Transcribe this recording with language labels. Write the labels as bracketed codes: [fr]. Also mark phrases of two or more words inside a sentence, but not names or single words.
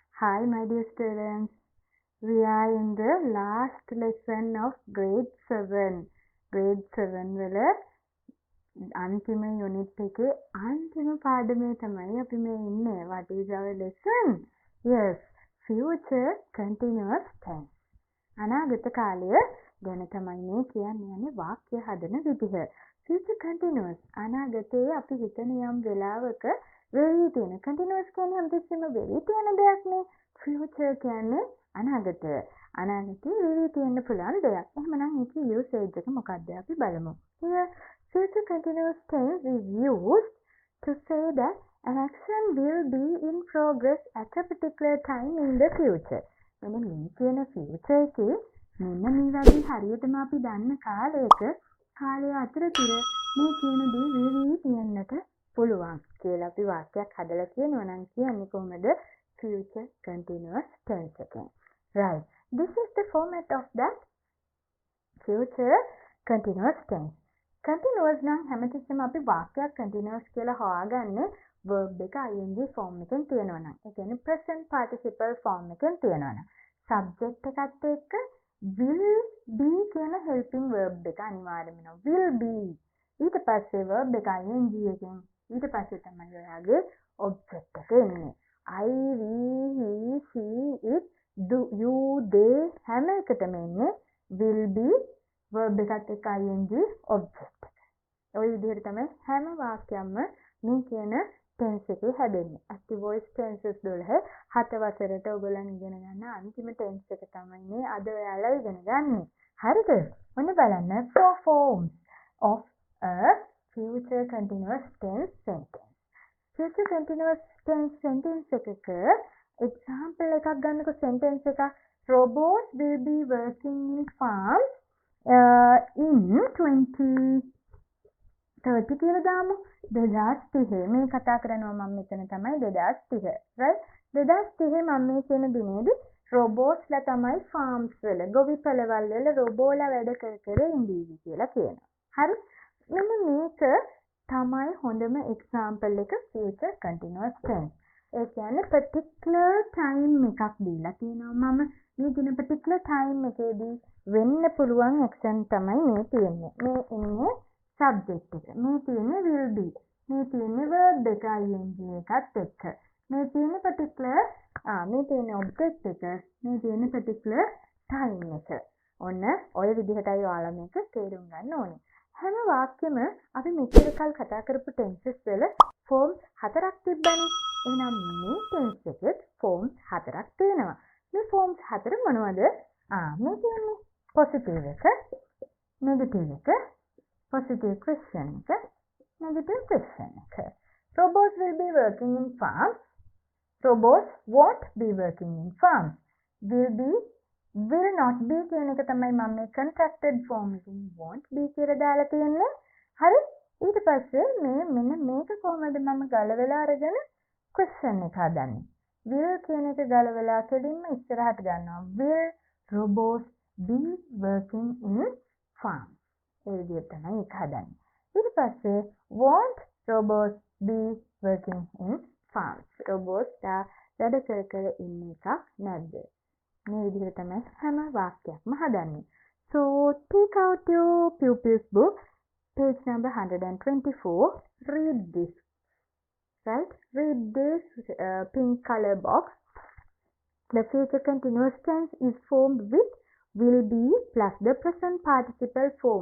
[en] Hi, my dear students. We are in the last lesson of grade 7. [si] Grade 7 වල අන්තිම unit එකේ අන්තිම පාඩමේ තමයි අපි මේ ඉන්නේ. [en] What is our lesson? Yes, future continuous tense. [si] අනාගත කාලය ගැන තමයි මේ කියන්නේ වාක්‍ය හදන විදිහ. [en] Future continuous [si] අනාගතයේ අපි හිතන යම් වෙලාවක වෙවි තියෙන continuous කියන්නේ හැමතිස්සෙම වෙවි තියෙන දෙයක් නේ. Future කියන්නේ අනාගතය. අනාගතයේ වෙවි තියෙන්න පුළුවන් දෙයක්. එහෙමනම් මේකේ usage එක මොකක්ද අපි බලමු. [en] Here future continuous tense is used to say that an action will be in progress at a particular time in the future. [si] මෙන්න මේ කියන future එකේ මෙන්න මේ වගේ හරියටම අපි දන්න කාලය අතරතුර මේ කියන දේ වෙවි තියෙන්නට පුළුවන් කියලා අපි වාක්‍යයක් හදලා කියනවා නම් කියන්නේ කොහොමද [en] future continuous tense [si] එකෙන්. Right. [en] This is the format of that future continuous tense. [si] Continuous නම් හැමතිස්සෙම අපි වාක්‍යයක් continuous කියලා හොයාගන්නේ verb එක [en] ing form [si] එකෙන් තියෙනවා නම්. ඒ කියන්නේ [en] present participle form [si] එකෙන් තියෙනවා නම්. subject එකත් එක්ක [en] will be [si] කියන [en] helping verb [si] එක අනිවාර්යම වෙනවා. [en] will be. [si] ඊට පස්සේ verb එක ing එකෙන් ඊට පස්සේ තමයි ඔයාගේ object එක එන්නේ. [en] I, we, he, she, it, do, you, they [si] හැම එකටම එන්නේ [en] will be verb එකත් එක්ක ing object එක. [si] ඔය විදිහට තමයි හැම වාක්‍යයක්ම මේ කියන tense එකේ හැදෙන්නේ. [en] active voice tenses [si] 12 7 වසරට ඔයගොල්ලන් ඉගෙන ගන්න අන්තිම tense එක තමයි මේ අද ඔයාලා ඉගෙන ගන්න. හරිද? ඔන්න බලන්න [en] four forms of a future continuous tense sentence. Future continuous tense sentence එකක example එකක් ගන්නකො sentence එක robots will be working in farms in 2030 [si] කියලා දාමු. 2030 මේ කතා කරනවා මම මෙතන තමයි 2030 right 2030 මම මේ කියන දිනේදී robots ලා තමයි farms වල ගොවිපළවල් වල robotලා වැඩ කර ඉඳීවි කියලා කියනවා. හරි මෙන්න මේක තමයි හොඳම example එක future continuous tense. ඒ කියන්නේ [en] particular time [si] එකක් දීලා තියෙනවා මම මේ දින [en] particular time [si] එකේදී වෙන්න පුළුවන් action තමයි මේ තියෙන්නේ. මේ ඉන්නේ subject එක. මේ තියෙන්නේ will be. මේ තියෙන්නේ verb එක ing එකත් එක්ක. මේ තියෙන්නේ particular මේ තියෙන්නේ object එක. මේ තියෙන්නේ [en] particular time [si] එක. ඔන්න ඔය විදිහටයි ඔයාලා මේක තේරුම් ගන්න ඕනේ. හැම වාක්‍යෙම අපි මෙච්චර කල් කතා කරපු tenses වල forms 4ක් තිබ්බනේ. එහෙනම් මේ tense එකෙත් forms 4ක් තියෙනවා. මේ forms 4 මොනවද? මේ කියන්නේ positive එක, negative එක, [en] positive question [si] එක, [en] negative question [si] එක. [en] Robots will be working in farms. Robots won't be working in farms. Will not be [si] කියන එක තමයි මම මේ [en] contracted form [si] එකෙන් [en] won't be [si] කියලා දාලා තියෙන්නේ. හරි? ඊට පස්සේ මෙන්න මේක කොහොමද මම ගලවලා අරගෙන question එක හදන්නේ. will කියන එක ගලවලා කෙලින්ම ඉස්සරහට ගන්නවා. [en] will robots be working in farms. [si] ඒ විදිහට තමයි ඒක හදන්නේ. ඊට පස්සේ [en] won't robots be working in farms. [si] robots වැඩ කර ඉන්න එකක් නැද්ද? මේ විදිහට තමයි හැම වාක්‍යයක්ම හදන්නේ. [en] So take out your Pupil's book, page number 124. Read this. Right? Read this pink color box. The future continuous tense is formed with will be plus the present participle form.